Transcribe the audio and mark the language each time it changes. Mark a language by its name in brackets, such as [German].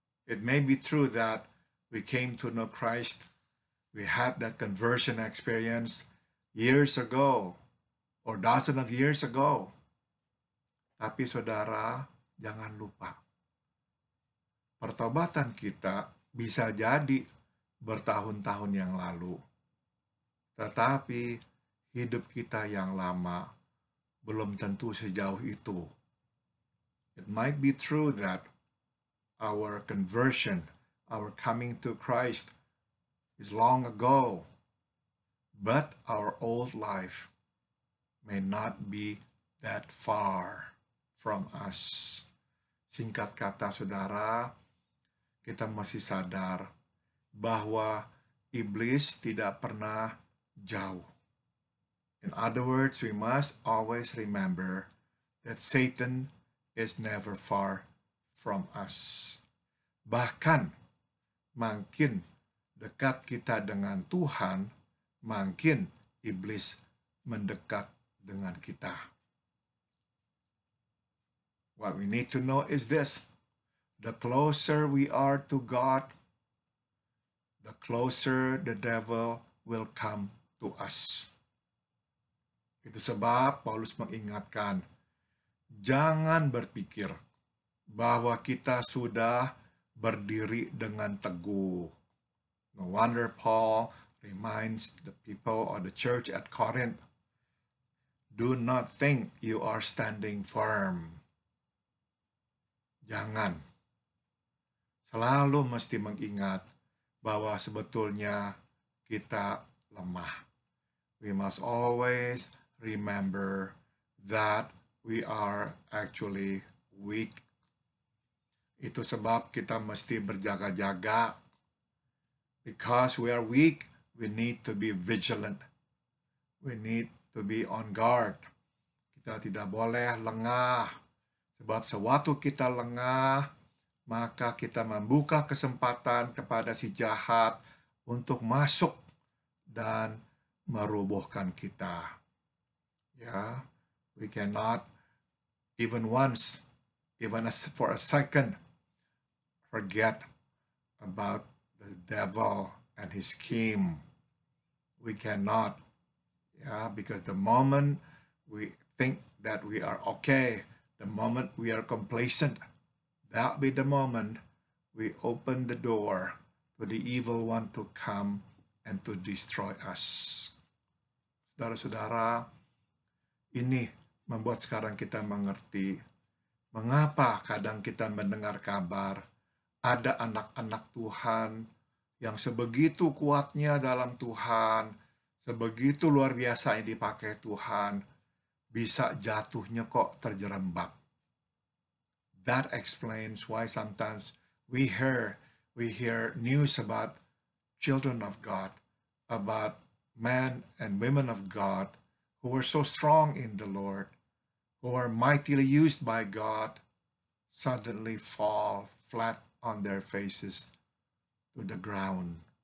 [English] It may be true that we came to know Christ, we had that conversion experience years ago or dozens of years ago. [Indonesian] Tapi saudara, jangan lupa, pertobatan kita bisa jadi bertahun-tahun yang lalu. Tetapi hidup kita yang lama belum tentu sejauh itu. [English] It might be true that our conversion, our coming to Christ is long ago, but our old life may not be that far from us. [Indonesian] Singkat kata, saudara, kita masih sadar bahwa iblis tidak pernah jauh. [English] In other words, we must always remember that Satan is never far from us. [Indonesian] Bahkan, makin dekat kita dengan Tuhan, makin iblis mendekat dengan kita. [English] What we need to know is this: the closer we are to God, the closer the devil will come to us. [Indonesian] Itu sebab Paulus mengingatkan, jangan berpikir bahwa kita sudah berdiri dengan teguh. [English] No wonder Paul reminds the people or the church at Corinth, do not think you are standing firm. [Indonesian] Jangan. Selalu mesti mengingat bahwa sebetulnya kita lemah. [English] We must always remember that we are actually weak. [Indonesian] Itu sebab kita mesti berjaga-jaga. [English] Because we are weak, we need to be vigilant. We need to be on guard. [Indonesian] Kita tidak boleh lengah. Sebab sewaktu kita lengah, maka kita membuka kesempatan kepada si jahat untuk masuk dan merobohkan kita. [English] We cannot even once, even for a second, forget about the devil and his scheme. We cannot, because the moment we think that we are okay, the moment we are complacent, that be the moment we open the door for the evil one to come and to destroy us. [Indonesian] Saudara-saudara, ini membuat sekarang kita mengerti mengapa kadang kita mendengar kabar ada anak-anak Tuhan yang sebegitu kuatnya dalam Tuhan, sebegitu luar biasa yang dipakai Tuhan, bisa jatuhnya kok terjerembab. [English] That explains why sometimes we hear news about children of God, about men and women of God who were so strong in the Lord, who were mightily used by God, suddenly fall flat on their faces to the ground.